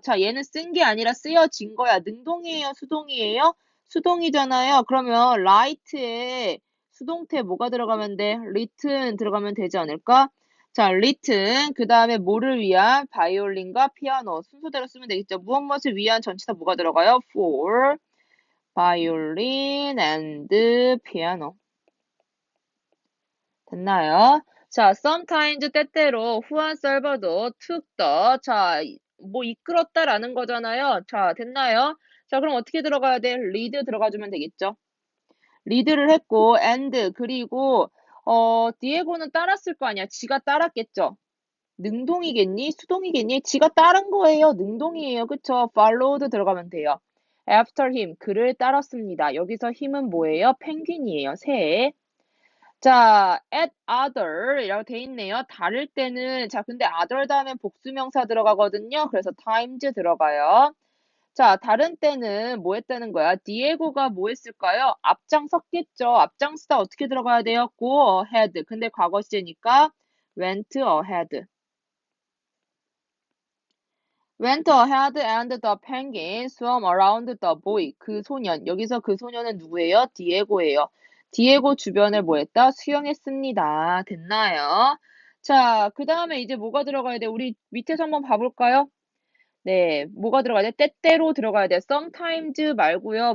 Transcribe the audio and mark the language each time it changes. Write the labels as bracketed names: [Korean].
[Korean] 자, 얘는 쓴 게 아니라 쓰여진 거야. 능동이에요? 수동이에요? 수동이잖아요. 그러면 write에 수동태 뭐가 들어가면 돼? written 들어가면 되지 않을까? 자, written 그 다음에 뭐를 위한? 바이올린과 피아노 순서대로 쓰면 되겠죠. 무엇을 위한 전치사 뭐가 들어가요? [English] for violin and piano [Korean] 됐나요? 자, sometimes 때때로 후안 살바도 [English] took the [Korean] 자, 뭐 이끌었다라는 거잖아요. 자, 됐나요? 자, 그럼 어떻게 들어가야 돼? lead 들어가주면 되겠죠. 리드를 했고 and 그리고 디에고는 따랐을 거 아니야. 지가 따랐겠죠. 능동이겠니? 수동이겠니? 지가 따른 거예요. 능동이에요. 그쵸? followed 들어가면 돼요. [English] after him [Korean] 그를 따랐습니다. 여기서 힘은 뭐예요? 펭귄이에요. 새. 자, at other 이라고 돼 있네요. 다를 때는 자, 근데 other 다음에 복수명사 들어가거든요. 그래서 times 들어가요. 자, 다른 때는 뭐 했다는 거야? 디에고가 뭐 했을까요? 앞장섰겠죠. 앞장서다 어떻게 들어가야 돼요? [English] go ahead. [Korean] 근데 과거 시제니까 [English] went ahead. went ahead and the penguin swam around the boy. [Korean] 그 소년. 여기서 그 소년은 누구예요? 디에고예요. 디에고 주변을 뭐 했다? 수영했습니다. 됐나요? 자, 그 다음에 이제 뭐가 들어가야 돼? 우리 밑에서 한번 봐볼까요? 네, 뭐가 들어가야 돼? 때때로 들어가야 돼. sometimes 말고요.